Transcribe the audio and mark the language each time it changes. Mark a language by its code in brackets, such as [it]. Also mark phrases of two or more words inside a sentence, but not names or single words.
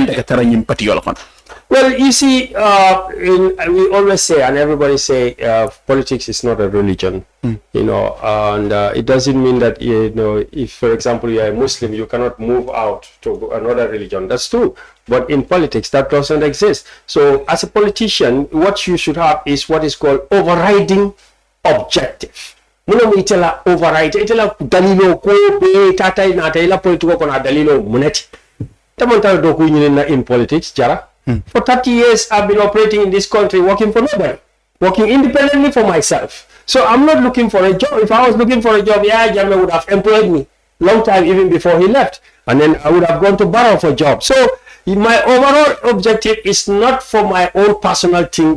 [en] Well, you see, we always say, and everybody say, politics is not a religion, you know, and it doesn't mean that, you know, if, for example, you are a Muslim, you cannot move out to another religion. That's true. But in politics, that doesn't exist. So as a politician, what you should have is what is called overriding objective. [man] Muno itela override, itela dalilo ko be tata na tela politiko ko na dalilo muneti. Tamonta doku [en] in politics, [man] jara. [en] For 30 years, I've been operating in this country, working for nobody, working independently for myself. So I'm not looking for a job. If I was looking for a job, yeah, Jammeh would have employed me long time, even before he left. And then I would have gone to Barrow for a job. So my overall objective is not for my own personal thing.